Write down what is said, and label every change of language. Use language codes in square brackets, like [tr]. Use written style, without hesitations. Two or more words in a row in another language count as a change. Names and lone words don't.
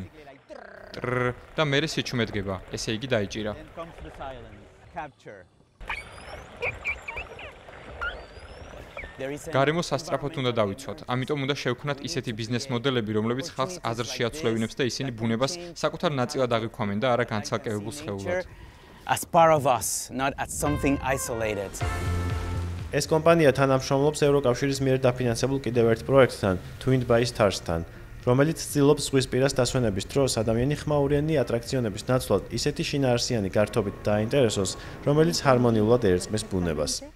[ka] ტრ და მერე სიჩუმედგება, ესე იგი დაიჭირა. გარემო სასწრაფოდ უნდა დავიცვათ, ამიტომ უნდა შევქმნათ ისეთი ბიზნეს მოდელები, რომლებიც ხალხს აზრს შეაცვლევინებს და ისინი ბუნებას საკუთარ ნაწილად აღიქვამენ და არა განცალკევებულ სხეულად. [en] As part of us, not as something isolated. [ka] ეს კომპანია თანამშრომლობს ევროკავშირის მიერ დაფინანსებულ კიდევ ერთ პროექტთან, Twinned by Stars-თან, რომელიც ცდილობს ზღვის პირას დასვენების დროს ადამიანი ხმაურიანი ატრაქციონების ნაცვლად ისეთი შინაარსიანი გართობით დააინტერესოს, რომელიც ჰარმონიულად ერწყმის ბუნებას.